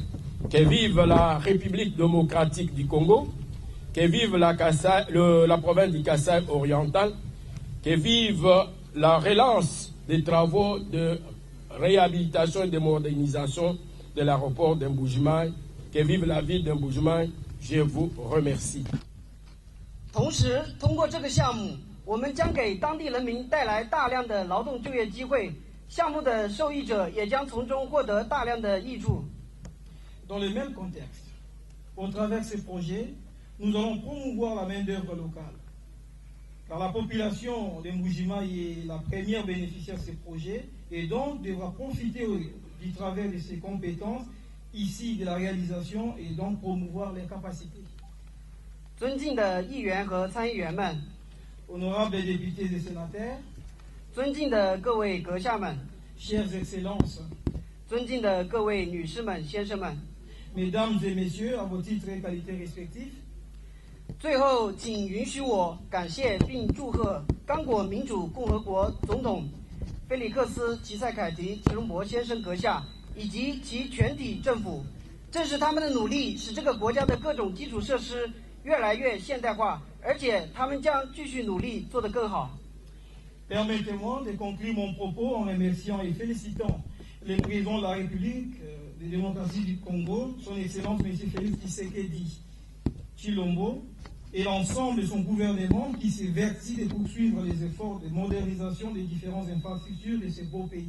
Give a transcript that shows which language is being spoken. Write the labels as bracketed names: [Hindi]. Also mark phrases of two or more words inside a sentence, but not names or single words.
[French] Que vive la République démocratique du Congo, que vive la province du Kasaï oriental, que vive la relance des travaux de réhabilitation et de modernisation de l'aéroport de Mbuji-Mayi, que vive la ville de Mbuji-Mayi. Je vous remercie. [Chinese] 同时，通过这个项目，我们将给当地人民带来大量的劳动就业机会，项目的受益者也将从中获得大量的益处。 [French] Dans le même contexte, au travers de ces projets, nous allons promouvoir la main-d'œuvre locale. Car la population de Mbuji-Mayi est la première bénéficiaire de ces projets et donc devra profiter du travers de ses compétences ici de la réalisation et donc promouvoir les capacités. [Chinese] 尊敬的议员和参议员们， [French] Honorables députés et sénateurs, [Chinese] 尊敬的各位阁下们， [French] chères excellences, [Chinese] 尊敬的各位女士们、先生们， [French] mesdames et messieurs, à vos titres et qualités respectifs, [Chinese] 最后，请允许我感谢并祝贺刚果民主共和国总统菲利克斯·齐塞凯提·吉隆博先生阁下以及其全体政府。正是他们的努力，使这个国家的各种基础设施越来越现代化，而且他们将继续努力做得更好。 [French] Permettez-moi de conclure mon propos en remerciant et félicitant le président de la République de démocratie du Congo, son Excellence M. Félix Tshisekedi Tshilombo, et l'ensemble de son gouvernement qui s'évertit de poursuivre les efforts de modernisation des différentes infrastructures de ce beau pays.